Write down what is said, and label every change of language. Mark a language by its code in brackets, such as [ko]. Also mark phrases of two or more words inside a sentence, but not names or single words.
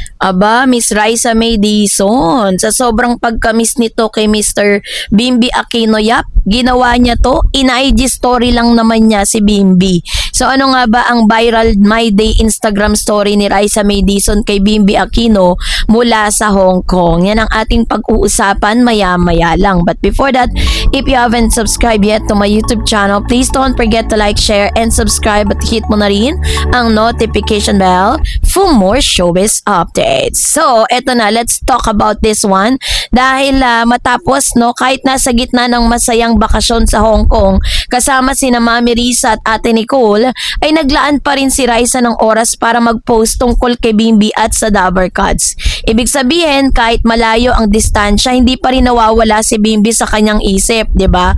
[tl] Aba, Miss Raisa May Dizon, sa sobrang pagkamis nito kay Mr. Bimby Aquino, yap, ginawa niya to, in- [en] IG story [tl] lang naman niya si Bimby. So ano nga ba ang viral My Day [en] Instagram story [tl] ni Raisa May Dizon kay Bimby Aquino mula sa Hong Kong? Yan ang ating pag-uusapan maya-maya lang. [en] But before that, if you haven't subscribed yet to my YouTube channel, please don't forget to like, share, and subscribe [tl] at hit mo na rin ang [en] notification bell for more showbiz updates. [tl] So, eto na, [en] let's talk about this one. [tl] Dahil matapos, no, kahit nasa gitna ng masayang bakasyon sa Hong Kong, kasama sina Mami Risa at Ate Nicole, ay naglaan pa rin si Raisa ng oras para mag-post tungkol kay Bimby at sa Dabber Cats. Ibig sabihin, kahit malayo ang distansya, hindi pa rin nawawala si Bimby sa kanyang isip, 'di ba?